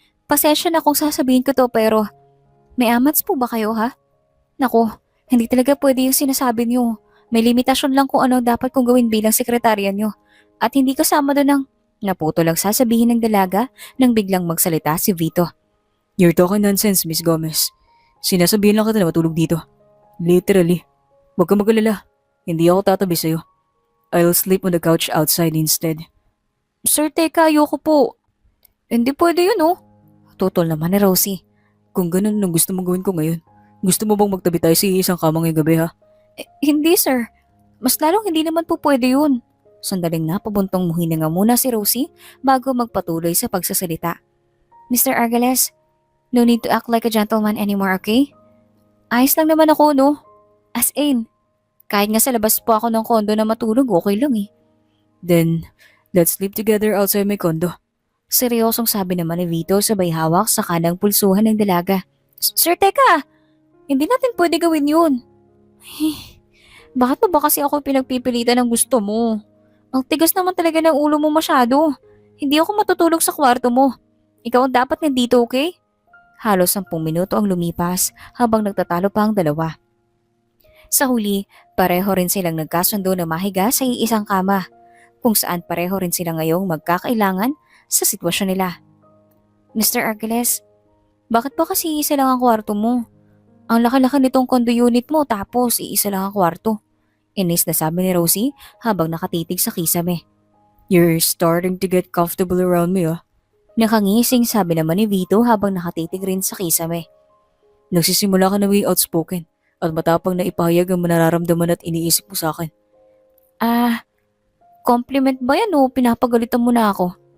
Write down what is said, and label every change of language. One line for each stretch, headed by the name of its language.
Filipino: Pasensya na kung sasabihin ko to pero may amats po ba kayo, ha? Naku, hindi talaga pwede yung sinasabi niyo. May limitasyon lang kung ano dapat kong gawin bilang sekretarya niyo. At hindi kasama doon ng naputo lang sasabihin ng dalaga nang biglang magsalita si Vito.
English: You're talking nonsense, Miss Gomez.
Filipino: Sinasabihin lang kita na matulog dito. Literally. Huwag ka mag-alala. Hindi ako tatabi sa'yo.
English: I'll sleep on the couch outside instead.
Filipino: Sir, teka, ayoko po. Hindi pwede yun, oh. Tutol naman ni Rosie. Kung ganun ang gusto mong gawin ko ngayon, gusto mo bang magtabi tayo sa isang kama ngayong gabi, ha? Hindi, sir. Mas lalong hindi naman po pwede yun. Sandaling napabuntong muhininga muna si Rosie bago magpatuloy sa pagsasalita. Mr.
English: Argeles, no need to act like a gentleman anymore, okay?
Filipino: Ayos lang naman ako, no? As in, kahit nga sa labas po ako ng kondo na matulog, okay lang eh.
English: Then, let's sleep together outside my condo.
Filipino: Seryosong sabi naman ni Vito sabay hawak sa kanang pulsuhan ng dalaga. Sir, teka! Hindi natin pwede gawin yun. Bakit mo ba kasi ako pinagpipilitan ng gusto mo? Ang tigas naman talaga ng ulo mo masyado. Hindi ako matutulog sa kwarto mo. Ikaw ang dapat nandito, okay? Halos 10 minuto ang lumipas habang nagtatalo pa ang dalawa. Sa huli, pareho rin silang nagkasundo na mahiga sa iisang kama, kung saan pareho rin sila ngayong magkakailangan sa sitwasyon nila. Mr. Argeles, bakit ba kasi iisa lang ang kwarto mo? Ang laki-laki nitong condo unit mo tapos iisa lang ang kwarto. Inis na sabi ni Rosie habang nakatitig sa kisame.
English: You're starting to get comfortable around me, ah.
Filipino: Nakangising sabi naman ni Vito habang nakatitig rin sa kisame. Nagsisimula ka na maging outspoken at matapang na ipahayag ang nararamdaman at iniisip mo sa akin. Ah, compliment ba yan o pinapagalitan mo na ako?